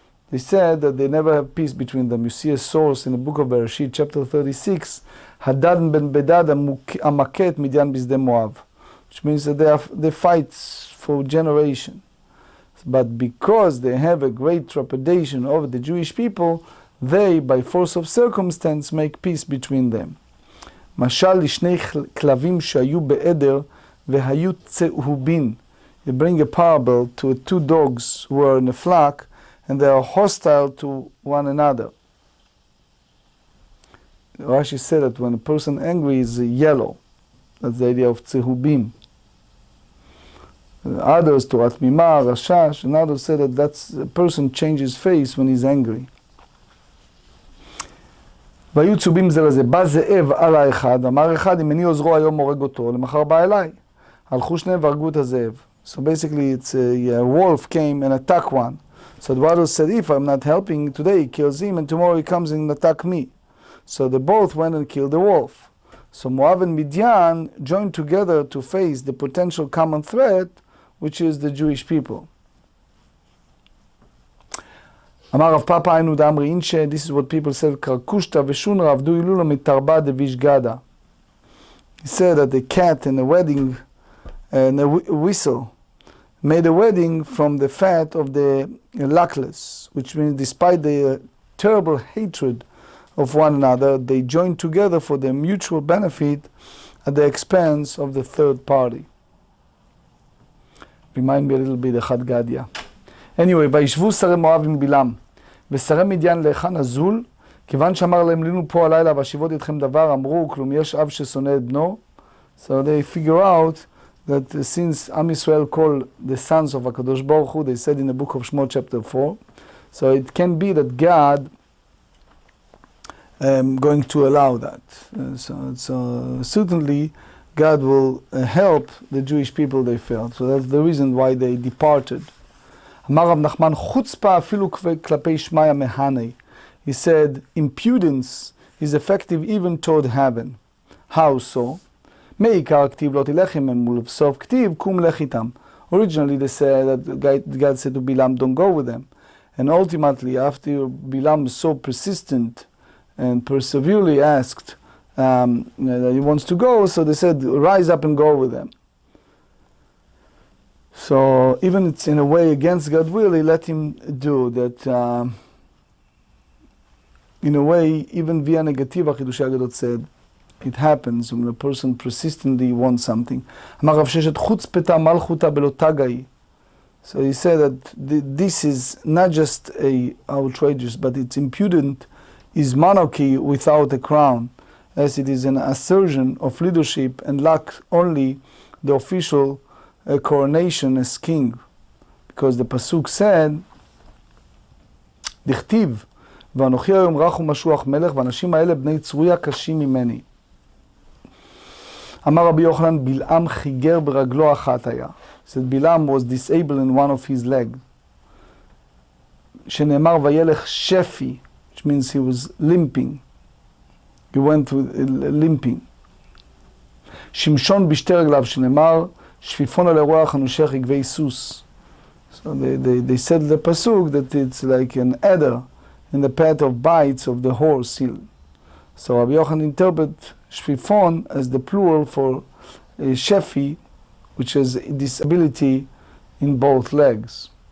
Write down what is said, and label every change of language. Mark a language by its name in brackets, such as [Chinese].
[English] They said that they never have peace between them. You see a source in the book of Bereshit, chapter 36, [Hebrew] Hadad ben Bedad amaket Midian bisde Moab, [English] which means that they fight for generations. But because they have a great trepidation over the Jewish people, they, by force of circumstance, make peace between them. [Hebrew] משל לשני כלבים שהיו בעדר והיו צהובין. [English] You bring a parable to two dogs who are in a flock and they are hostile to one another. Rashi said that when a person angry is yellow. That's the idea of צהובים. Others, Torat Mimah, Rashash, and others said that that's a person changes face when he's angry. [Hebrew] והיו צהובים זה לזה, בא זאב על האחד, אמר אחד, אם אני עוזרו היום הורג אותו, למחר בא אליי. הלכו שניהם והרגו את הזאב. [English] So basically it's a wolf came and attacked one. So the brother said, if I'm not helping today, he kills him, and tomorrow he comes and attack me. So they both went and killed the wolf. So Moab and Midian joined together to face the potential common threat, which is the Jewish people. [Hebrew] אמר רב פאפא היינו דאמרי אינשה, [English] this is what people said, [Hebrew] קרקושטה ושונרה עבדו הילולה מתרבה דבישגדה. [English] He said that the cat in the wedding and a whistle made a wedding from the fat of the luckless, which means despite the terrible hatred of one another, they joined together for their mutual benefit at the expense of the third party. Remind me a little bit of Chad Gadia. [Hebrew] Anyway, וישבו שרי מואב עם בלעם, ושרי מדיין להיכן הזול, כיוון שאמר להם לינו פה הלילה והשיבות אתכם דבר, אמרו, כלום יש אב ששונא את בנו. [English] So they figure out that since Am Yisrael called the sons of HaKadosh Baruch Hu, they said in the book of Shemot chapter 4, so it can be that God going to allow that. So certainly God will help the Jewish people they failed. So that's the reason why they departed. [Hebrew] אמר רב נחמן, חוצפה אפילו כלפי שמיא מהני. [English] He said, impudence is effective even toward heaven. How so? [Hebrew] מעיקר כתיב לא תלך עמם ולבסוף כתיב קום לך איתם. [English] Originally they said that God said to Bilam, don't go with them. And ultimately, after Bilam was so persistent and perseveringly asked that he wants to go, so they said, rise up and go with them. So even it's in a way against God's will, he let him do that. In a way, even via negativa, Chidushei Agadot said, it happens when a person persistently wants something. [Hebrew] אמר רב ששת חוצפתה מלכותה בלא תגאי. [English] So he said that this is not just outrageous, but it's impudent, is monarchy without a crown, as it is an assertion of leadership and lack only the official coronation as king. Because the pasuk said, [Hebrew] דכתיב, ואנוכי היום רך ומשוח מלך, ואנשים האלה בני צרויה קשים ממני. אמר רבי יוחנן, בלעם חיגר ברגלו אחת היה. [English] So Bilam was disabled in one of his legs. [Hebrew] שנאמר וילך שפי, [English] which means he was limping. He went with limping. [Hebrew] שמשון בשתי רגליו, שנאמר שפיפון על הרוח הנושך רגבי סוס. [English] So they said the pasuk that it's like an adder in the path of bites of the horse. So Rabbi Yochanan interpret shfifon as the plural for shefi, which is disability in both legs.